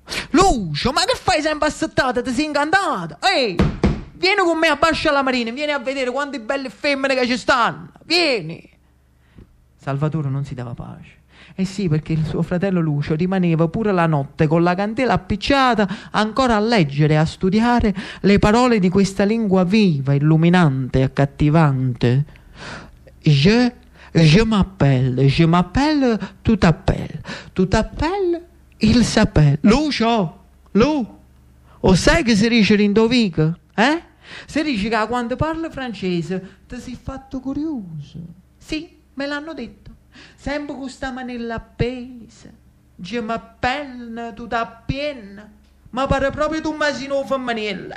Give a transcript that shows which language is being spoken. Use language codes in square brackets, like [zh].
[it] Lucio, ma che fai sempre assettato, ti sei incantato? Ehi, vieni con me a Bascia la Marina, vieni a vedere quante belle femmine che ci stanno, vieni. Salvatore non si dava pace. Eh sì, perché il suo fratello Lucio rimaneva pure la notte con la candela appicciata ancora a leggere e a studiare le parole di questa lingua viva, illuminante, accattivante. [fr] Je m'appelle, tu t'appelle, il s'appelle. [it] Lucio, Lu, o sai che si dice l'indovic, eh? Si dice che quando parla francese ti sei fatto curioso. Sì, me l'hanno detto. Sempre con questa manella appesa, [fr] je m'appelle, tu t'appienne, [it] ma pare proprio tu masino femminile.